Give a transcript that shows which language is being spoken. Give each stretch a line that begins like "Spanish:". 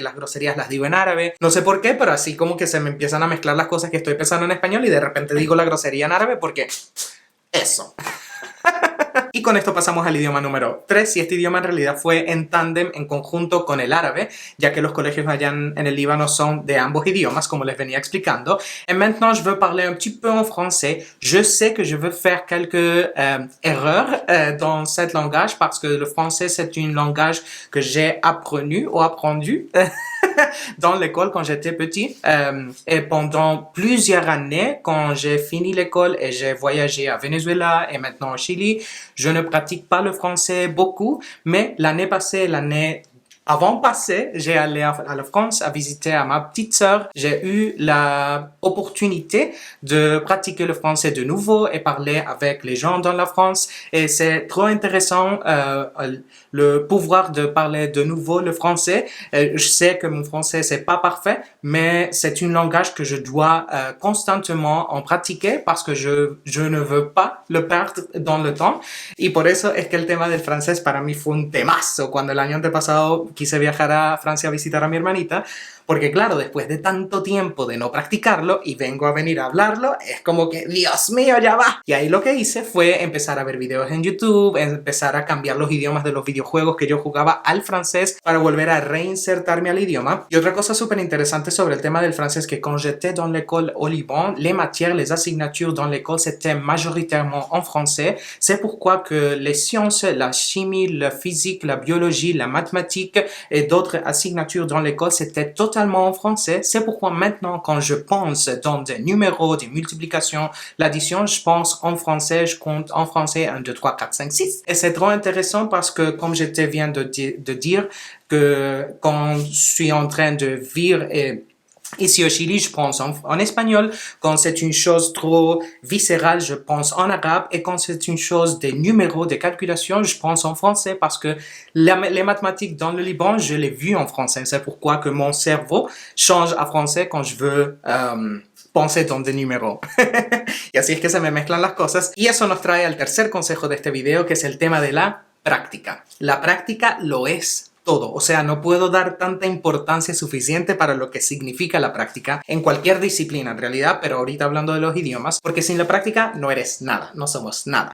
Spanish: Las groserías las digo en árabe, no sé por qué, pero así como que se me empiezan a mezclar las cosas que estoy pensando en español y de repente digo la grosería en árabe porque eso. Y con esto pasamos al idioma número 3, y este idioma en realidad fue en tándem, en conjunto con el árabe, ya que los colegios allá en el Líbano son de ambos idiomas, como les venía explicando.
French: Et maintenant, je veux parler un petit peu en français. Je sais que je veux faire quelques erreurs dans ce langage, parce que le français, c'est un langage que j'ai appris ou apprenu dans l'école quand j'étais petit. Et pendant plusieurs années, quand j'ai fini l'école et j'ai voyagé à Venezuela et maintenant au Chili, je ne pratique pas le français beaucoup, mais l'année passée, l'année avant passée, j'ai allé à la France à visiter à ma petite sœur. J'ai eu l'opportunité de pratiquer le français de nouveau et parler avec les gens dans la France. Et c'est trop intéressant le pouvoir de parler de nouveau le français. Je sais que mon français c'est pas parfait, mais c'est un langage que je dois constamment en pratiquer parce que je ne veux pas le perdre dans le temps.
Spanish: Y por eso es que el tema del francés para mí fue un temazo cuando el año antepasado quise viajar a Francia a visitar a mi hermanita, porque claro, después de tanto tiempo de no practicarlo y vengo a venir a hablarlo, es como que, Dios mío, ya va. Y ahí lo que hice fue empezar a ver videos en YouTube, empezar a cambiar los idiomas de los videojuegos que yo jugaba al francés para volver a reinsertarme al idioma. Y otra cosa súper interesante sobre el tema del francés, que
French: quand j'étais dans l'école au Liban, les matières, les assignatures dans l'école, c'était majoritairement en français. C'est pourquoi que les sciences, la chimie, la physique, la biologie, la mathématique et d'autres assignatures dans l'école, c'était totalement en français. C'est pourquoi maintenant, quand je pense dans des numéros, des multiplications, l'addition, je pense en français, je compte en français 1, 2, 3, 4, 5, 6. Et c'est trop intéressant parce que, comme je te viens de dire, que quand je suis en train de vivre ici au Chili, je pense en espagnol. Quand c'est une chose trop viscérale, je pense en arabe. Et quand c'est une chose des numéros, des calculations, je pense en français parce que les mathématiques dans le Liban, je l'ai vu en français. C'est pourquoi que mon cerveau change à français quand je veux pensé
Spanish: donde número. Y así es que se me mezclan las cosas. Y eso nos trae al tercer consejo de este video, que es el tema de la práctica. La práctica lo es todo. O sea, no puedo dar tanta importancia suficiente para lo que significa la práctica en cualquier disciplina en realidad, pero ahorita hablando de los idiomas, porque sin la práctica no eres nada, no somos nada.